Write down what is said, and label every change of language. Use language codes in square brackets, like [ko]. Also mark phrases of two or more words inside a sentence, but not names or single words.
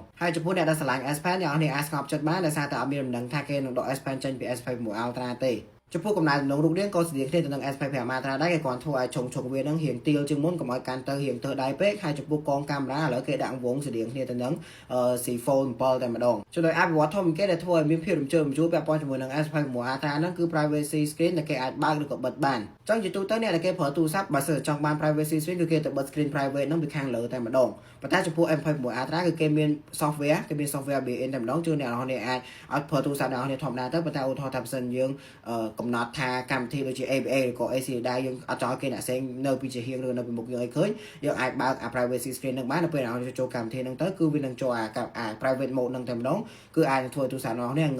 [km] ហើយចំពោះអ្នកដែលស្រឡាញ់ S Pen អ្នកនរអាចស្ងប់ចិត្តបានដោយសារតែអត់មានដំណឹងថាគេនឹងដក S Pen ចេញពី S21 Ultra ទេចំពោះកំណែដំណងរូបរាងក៏ស្តៀងគ្នាទៅនឹង S25 Ultra ដែរគេគ្រាន់ធ្វើឲ្យឆុងវានឹងរៀងទាលជាងមុនកុំឲ្យកាន់ទៅរៀងទៅដៃពេកហើយចំពោះកងកាមេរ៉ាឥឡូវគេដាក់វងស្តៀងគ្នាទៅនឹង C Fold 7តែម្ដងជួយឲ្យអភិវឌ្ឍធំគេដែលធ្វើឲ្យមានភាពរំជើបរំជួលពាក់ព័ន្ធជាមួយនឹង S25 Ultra ហ្នឹងគឺ [en] privacy screen [km] ដែលគេអាចបើកឬក៏បិទបានអញ្ចឹងជាទូទៅអ្នកដែលគេប្រើទូរស័ព្ទបើសិនចង់បាន [en] privacy screen [km] គឺគេទៅបិទ [en] screen private [km] ហ្នឹងពីខាងលើតែម្ដងប៉ុន្តែចំពោះ S25 Ultra គឺគេមាន software គេមាន [en] software built-in [km] តែម្ដងជួយអ្នកនរអាចឲ្យប្រើទូរស័ព្ទអ្នកនរធម្មតាទៅប៉ុន្តែឧទាហរណ៍ថាបើសិនយើងកំណត់ថា កម្មវិធីដូចជា ABA ឬក៏ AC ដែរយើងអត់ចង់ឲ្យគេអ្នកផ្សេងនៅពីជាហៀងឬនៅពីមុខយើងឲ្យឃើញយើងអាចបើក [en] privacy screen [km] នឹងបាននៅពេលឲ្យចូលកម្មវិធីហ្នឹងទៅគឺវានឹងចូល [en] private mode [km] ហ្នឹងតែម្ដងគឺអាចធ្វើទូរស័ព្ទរបស់នេះងឹ